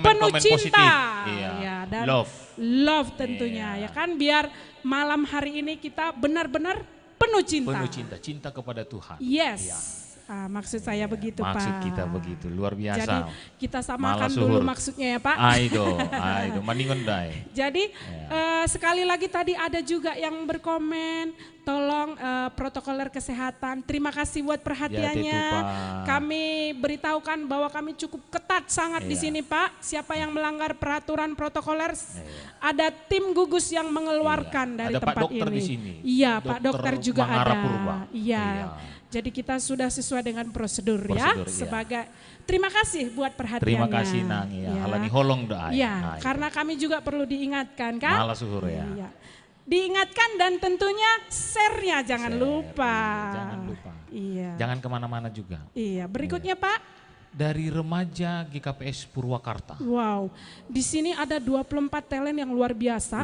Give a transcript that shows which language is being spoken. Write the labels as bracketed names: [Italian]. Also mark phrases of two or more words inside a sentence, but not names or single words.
[Indonesian] komen-komen cinta. positif. Iya. Iya, dan [English] Love. [Indonesian] love tentunya Iya. ya kan, biar malam hari ini kita benar-benar penuh cinta. Penuh cinta, cinta kepada Tuhan. [English] Yes. [Indonesian] Iya. Maksud saya begitu Maksud Pak. kita begitu, luar biasa. Jadi kita samakan [Batak Simalungun] Malah [Indonesian] dulu [Batak Simalungun] suhur. [Indonesian] maksudnya ya Pak. [Batak Simalungun] Aido, maningon dai. [Indonesian] Jadi Iya. sekali lagi tadi ada juga yang berkomen, tolong protokoler kesehatan. Terima kasih buat perhatiannya. Ya, itu, Pak. Kami beritahukan bahwa kami cukup ketat sangat di Iya. sini Pak. Siapa yang melanggar peraturan protokoler, ada tim gugus yang mengeluarkan Iya. dari Ada Pak tempat Dokter ini. di sini. Iya Pak Dokter Dokter juga Mangara ada. Purba. Iya. Iya. Jadi kita sudah sesuai dengan prosedur, ya. Prosedur, iya. Sebagai terima kasih buat perhatiannya. Terima kasih Nang ya. Iya. [Batak Simalungun] Halani holong dai. [Indonesian] Iya, Nah, karena kami juga perlu diingatkan kan. [Batak Simalungun] Malah suhur ya. [Indonesian] Iya. Diingatkan dan tentunya share-nya jangan Share, lupa. iya, jangan lupa. Iya. Jangan kemana-mana juga. Iya, berikutnya Pak. Dari remaja GKPS Purwakarta. Wow, di sini ada 24 talent yang luar biasa.